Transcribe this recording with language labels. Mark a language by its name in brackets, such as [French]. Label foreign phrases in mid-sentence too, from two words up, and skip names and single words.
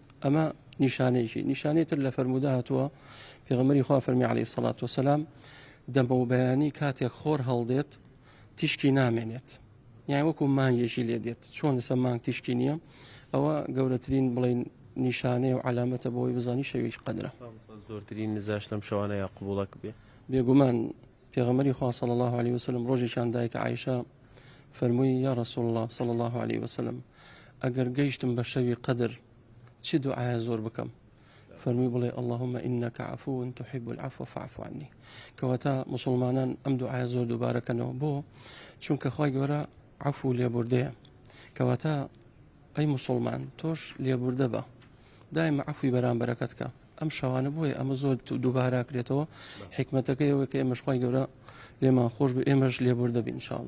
[Central Kurdish] ئەمە نیشانەیەکی نیشانەیەتر لە فەرموودا هاتووە پێغەمبەری خوا فەرمی [Arabic] عەلەیهی سەڵات وسەلام [Central Kurdish] دەمە و بەیانی کاتێک خۆر هەڵدێت تیشکی نامێنێت، یان وەکو مانگێکی لێ دێت چۆن لەسەر مانگ تیشکی نییە. ئەوە گەورەترین بڵێن نیشانەیە و علامەتە بۆی بزانی شەویش قەدرە. زۆرترین نزاش لەم شەوانە یا قبوڵەک بێ. بێگومان پێغەمبەری خوا [Arabic] صلی الله عليه وسلم [Central Kurdish] ڕۆژێکیان دایکە عایشە فەرمووی [Arabic] یا رسول الله صلی الله عليه وسلم [Central Kurdish] ئەگەر گەیشتم بە شەوی قەدر چی دوعایە زۆر بکەم؟ فەرمووی بڵێ [Arabic] اللهم إنك عفو تحب العفو فاعف عني. [Central Kurdish] کەواتە مسلمانان ئەم دوعایە زۆر دووبارەکەنەوە بۆ چونکە خوای گەورە عفو لێبوردەیە. کەواتە ئەی مسلمان تۆش لێبوردە بە دایمە عفوی بەرامبەرەکەت کە. ئەم شەوانە بۆیە ئەمە زۆر دووباراکرێتەوە. حکمەتەکەی ئەوەیە کە ئێمەش خوای گەورە لێمان خۆش بێ ئێمەش لێبوردە بین ئینشاءالله.